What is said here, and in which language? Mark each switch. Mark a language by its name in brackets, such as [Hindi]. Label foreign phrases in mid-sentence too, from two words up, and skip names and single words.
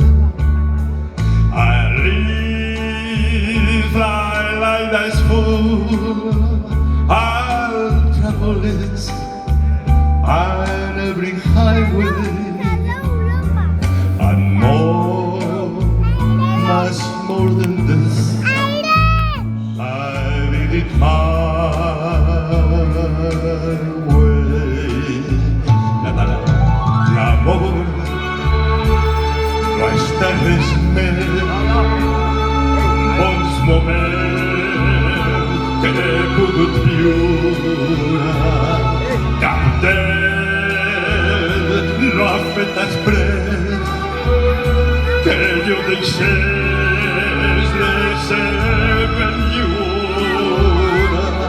[English] I live my life as full, I'll travel it on every highway, and more, much more than this, I did it my way. [Catalan] L'amor no està res més, bons moments que he pogut viure, cap d'ell no ha fet després que jo deixés de ser ben lliure.